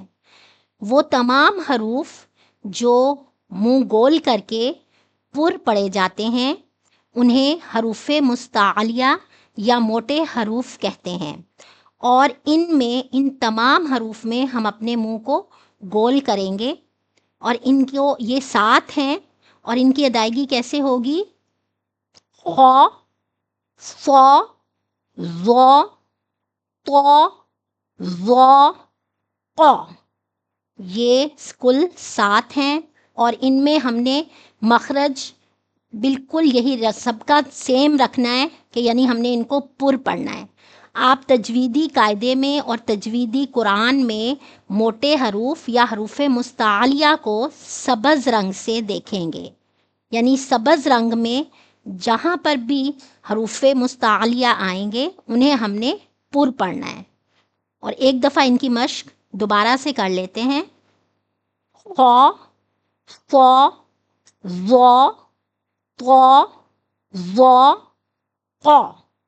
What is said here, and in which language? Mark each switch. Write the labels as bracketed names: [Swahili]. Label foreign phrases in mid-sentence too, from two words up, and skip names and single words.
[Urdu] وہ تمام حروف جو منہ گول کر کے پر پڑے جاتے ہیں انہیں حروف مستعلیہ یا موٹے حروف کہتے ہیں، اور ان تمام حروف میں ہم اپنے منہ کو گول کریں گے، اور ان کو یہ 7 ہیں، اور ان کی ادائیگی کیسے ہوگی؟ خ، ص، ظ، ط، ظ، ق۔ یہ کل 7 ہیں، اور ان میں ہم نے مخرج بالکل یہی سب کا سیم رکھنا ہے کہ یعنی ہم نے ان کو پر پڑھنا ہے۔ آپ تجویدی قاعدے میں اور تجویدی قرآن میں موٹے حروف یا حروف مستعلیہ کو سبز رنگ سے دیکھیں گے، یعنی سبز رنگ میں جہاں پر بھی حروف مستعلیہ آئیں گے انہیں ہم نے پر پڑھنا ہے۔ اور ایک دفعہ ان کی مشق دوبارہ سے کر لیتے ہیں۔ خ، ص، ظ، ط، ظ، ق۔